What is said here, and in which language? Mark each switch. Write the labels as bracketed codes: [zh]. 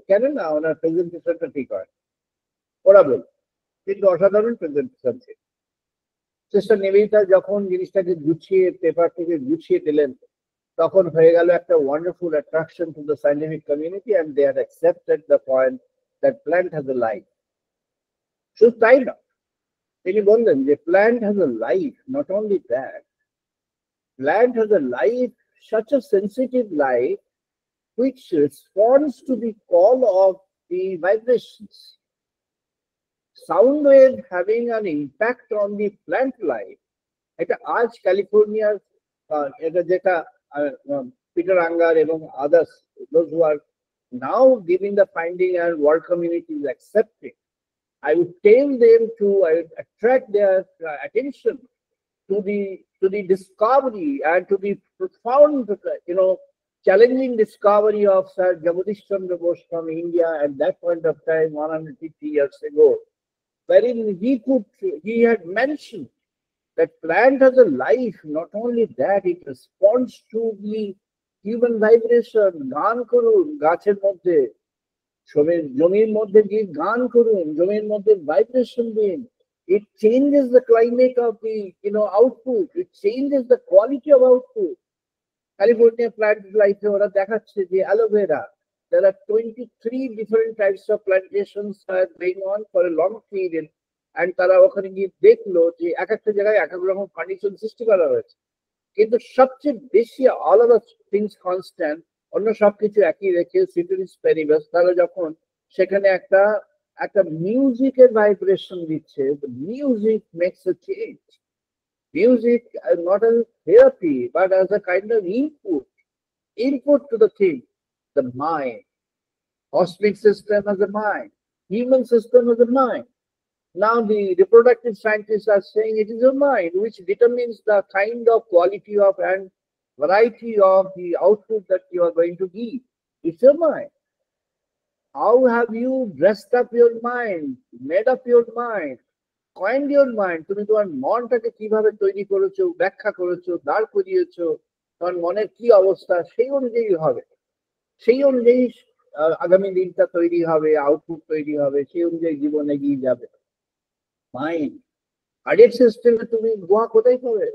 [bn] কেন না, ওনার প্রেজেন্টেশনটা ঠিক হয়, ওরা বল, কিন্তু অসাধারণ প্রেজেন্টেশন ছিল। সিস্টার নিবেদিতা যখন জিনিসটাকে গুছিয়ে পেপার থেকে গুছিয়ে দিলেন, তখন হয়ে গেল একটা [en] Wonderful attraction to the scientific community, and they had accepted the point that plant has a life. [bn] শুধু তাই না, তিনি বললেন যে [en] Plant has a life, not only that, plant has a life, such a sensitive life, which responds to the call of the vibrations. Sound wave having an impact on the plant life. [bn] এটা আজ ক্যালিফোর্নিয়ার এটা যেটা Peter আঙ্গার এবং [en] others, those who are now giving the finding and world community is accepting, I would tell them to, I would attract their attention to the discovery and to the profound, challenging discovery of Sir Jagadish Chandra Bose from India at that point of time, 150 years ago, wherein he had mentioned that plant has a life. Not only that, it responds to the human vibration. [bn] গান করুন গাছের মধ্যে, জমির মধ্যে গিয়ে গান করুন, জমির মধ্যে ভাইব্রেশন দিন। [en] It changes the climate of the output. It changes the quality of output. California plant life [bn] ওরা দেখাচ্ছে যে [en] aloe vera, there are 23 different types of plantations are going on for a long period, and [bn] তারা ওখানে গিয়ে দেখলো যে এক একটা জায়গায় এক এক রকম কন্ডিশন সৃষ্টি করা হয়েছে, কিন্তু সবচেয়ে বেশি [en] all of the things constant, [bn] অন্য সবকিছু একই রেখে [en] ceteris paribus, [bn] তারা যখন সেখানে একটা মিউজিকের ভাইব্রেশন দিচ্ছে, [en] the music makes a change. Music not as therapy but as a kind of input to the thing, the mind. Cosmic system as a mind, human system as a mind. Now the reproductive scientists are saying it is a mind which determines the kind of quality of and variety of the output that you are going to give. It's a mind. How have you dressed up your mind, made up your mind, coined your mind? [bn] তুমি তোমার মনটাকে কিভাবে তৈরি করেছো, ব্যাখ্যা করেছো, দাঁড় করিয়েছো, তোমার মনের কি অবস্থা, সেই অনুযায়ী হবে, সেই অনুযায়ী আগামী দিনটা তৈরি হবে, আউটপুট তৈরি হবে, সেই অনুযায়ী জীবন এগিয়ে যাবে। মাইন্ড, কার্ডিয়াক সিস্টেমে তুমি গোয়া কোথায় পাবে?